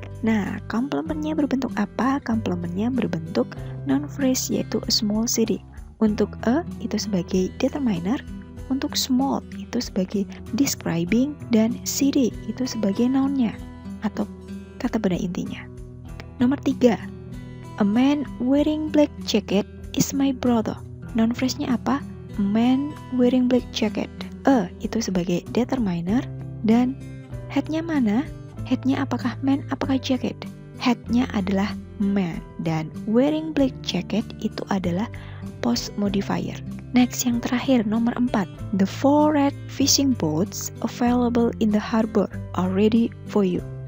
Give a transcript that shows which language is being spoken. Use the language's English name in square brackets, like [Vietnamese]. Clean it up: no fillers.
[Indonesian] Nah, complementnya berbentuk apa? Complementnya berbentuk noun phrase yaitu [English] a small city. [Indonesian] Untuk a itu sebagai determiner, untuk small itu sebagai describing, dan city itu sebagai noun-nya atau kata benda intinya. Nomor 3, [English] a man wearing black jacket is my brother. [Indonesian] Noun phrase-nya apa? [English] A man wearing black jacket. [Indonesian] A itu sebagai determiner, dan head-nya mana? Head-nya apakah man, apakah jacket? Head-nya adalah man, dan [English] wearing black jacket [Indonesian] itu adalah post modifier. Next, yang terakhir, nomor 4. [English] The 4 red fishing boats available in the harbor are ready for you.